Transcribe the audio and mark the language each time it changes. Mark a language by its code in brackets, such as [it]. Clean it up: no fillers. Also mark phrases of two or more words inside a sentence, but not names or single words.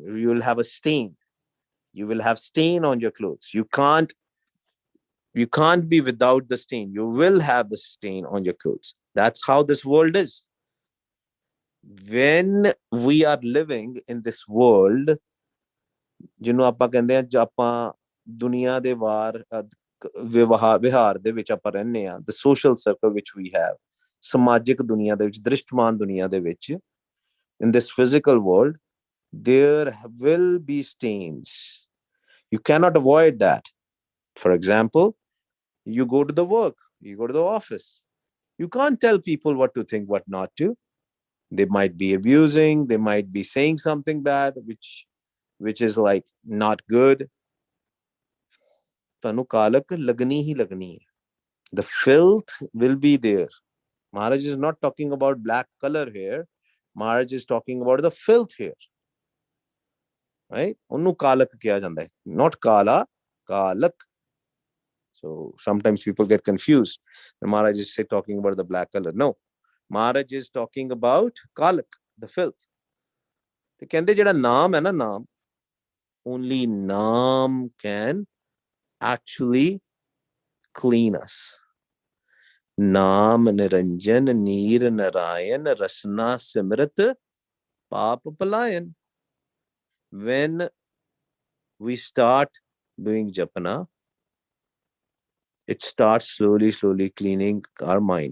[en] You will have a stain. You will have stain on your clothes. You can't be without the stain. You will have the stain on your clothes. That's how this world is. When we are living in this world, [pa] ਜਿਹਨੂੰ ਆਪਾਂ ਕਹਿੰਦੇ ਆ ਆਪਾਂ ਦੁਨੀਆ ਦੇ ਵਿਹਾਰ ਦੇ ਵਿੱਚ ਆਪਾਂ ਰਹਿੰਦੇ ਆ, [en] the social circle which we have, [pa] ਸਮਾਜਿਕ ਦੁਨੀਆ ਦੇ ਵਿੱਚ, ਦ੍ਰਿਸ਼ਟਮਾਨ ਦੁਨੀਆ ਦੇ ਵਿੱਚ, [en] in this physical world, there will be stains. You cannot avoid that. For example, you go to the work, you go to the office. You can't tell people what to think, what not to. They might be abusing, they might be saying something bad, which is like not good. [pa] ਤੁਹਾਨੂੰ ਕਾਲਕ ਲੱਗਣੀ ਹੀ ਲੱਗਣੀ ਹੈ. [en] The filth will be there. Maharaj is not talking about black color here. Maharaj is talking about the filth here. Right? [pa] ਉਹਨੂੰ ਕਾਲਕ ਕਿਹਾ ਜਾਂਦਾ ਹੈ. [en] Not kala, kalak. So sometimes people get confused. Maharaj is talking about the black color. No. Maharaj is talking about kalak, the filth. [pa] ਤੇ ਕਹਿੰਦੇ ਜਿਹੜਾ ਨਾਮ ਹੈ ਨਾ, ਨਾਮ, [en] only naam can actually clean us. [pa] ਨਾਮ ਨਿਰੰਜਨ ਨੀਰ ਨਾਰਾਇਣ ਰਸਨਾ ਸਿਮਰਤ ਪਾਪ ਪਲਾਇਣ. [en] When we start doing japana, it starts slowly cleaning our mind.